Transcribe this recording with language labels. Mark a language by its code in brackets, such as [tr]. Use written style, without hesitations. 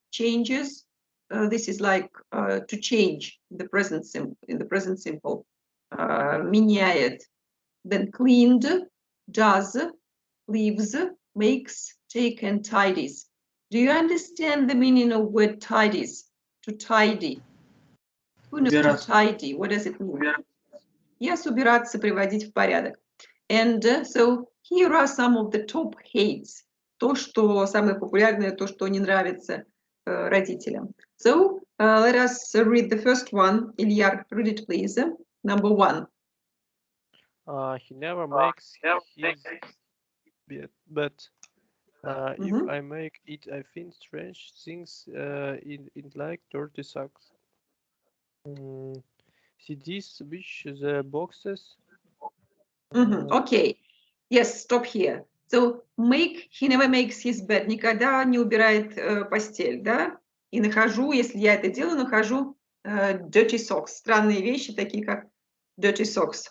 [en] This is like to change in the present simple. [ru] Меняет. [en] Then cleaned, does, leaves, makes, take, and tidies. Do you understand the meaning of word tidies? To tidy. Who knows to tidy? What does it mean? [ru] Yes, убираться, приводить в порядок. [en] And so here are some of the top hates. [ru] То, что самое популярное, то, что не нравится родителям. [en] So let us read the first one. Ilyar, read it, please. Number one. He never makes his bed. If I make it, I find strange things in like dirty socks. He switch the boxes. Okay. Yes, stop here. So make, he never makes his bed. [ru] Никогда не убирает постель, да? И нахожу, если я это делаю, нахожу [en] dirty socks. [ru] Странные вещи, такие как [en] dirty socks.